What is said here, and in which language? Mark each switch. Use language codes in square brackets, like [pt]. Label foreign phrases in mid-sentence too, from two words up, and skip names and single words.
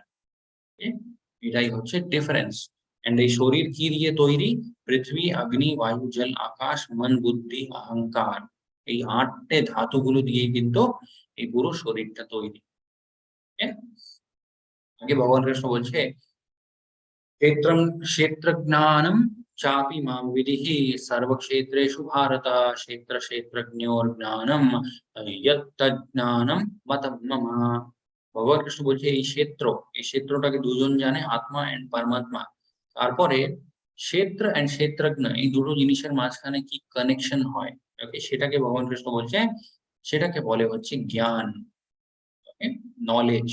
[bn] okay? এটাই হচ্ছে ডিফারেন্স। এন্ড এই শরীর কি দিয়ে তৈরি? পৃথিবী, অগ্নি, বায়ু, জল, আকাশ, মন, বুদ্ধি, অহংকার, এই 8টে ধাতুগুলো দিয়ে কিন্তু এই পুরো শরীরটা তৈরি। [sa] okay? [bn] আগে ভগবান কৃষ্ণ বলছে [sa] क्षेत्रं क्षेत्रज्ञानं चापि मां विदिः सर्वक्षेत्रेषु भारत क्षेत्र क्षेत्रज्ञोर्ज्ञानं यत्तज्ज्ञानं मतं मम। [bn] ভগবান কৃষ্ণ বলছে এই ক্ষেত্র, এই ক্ষেত্রটাকে দুজন জানে, আত্মা এন্ড পরমাত্মা। তারপরে ক্ষেত্র এন্ড ক্ষেত্রজ্ঞ, এই দুটো জিনিসের মাঝখানে কি কানেকশন হয়, ওকে, সেটাকে ভগবান কৃষ্ণ বলছে সেটাকে বলে হচ্ছে জ্ঞান, ওকে, নলেজ।